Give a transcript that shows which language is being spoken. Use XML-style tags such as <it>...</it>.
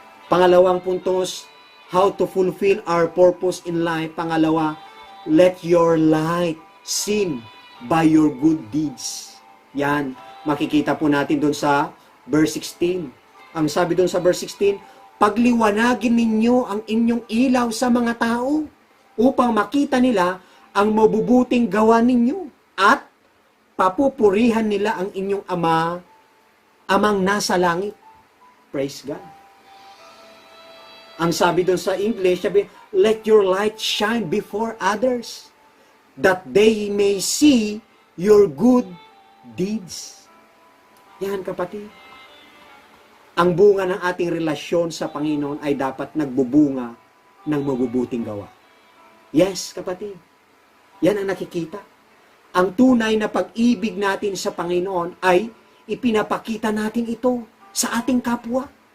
<tl>Pangalawang puntos,</tl> <en>how to fulfill our purpose in life. Pangalawa, let your light shine by your good deeds. Yan.</en> <tl>Makikita po natin doon sa verse 16. Ang sabi doon sa verse 16, pagliwanagin ninyo ang inyong ilaw sa mga tao upang makita nila ang mabubuting gawa ninyo at papupurihan nila ang inyong amang nasa langit.</tl> <en>Praise God.</en> <tl>Ang sabi doon sa English, sabi,</tl> <en>let your light shine before others, that they may see your good deeds.</en> <tl>Yan, kapatid. Ang bunga ng ating relasyon sa Panginoon ay dapat nagbubunga ng mabubuting gawa. Yes, kapatid. Yan ang nakikita. Ang tunay na pag-ibig natin sa Panginoon ay ipinapakita natin ito sa ating kapwa.</tl>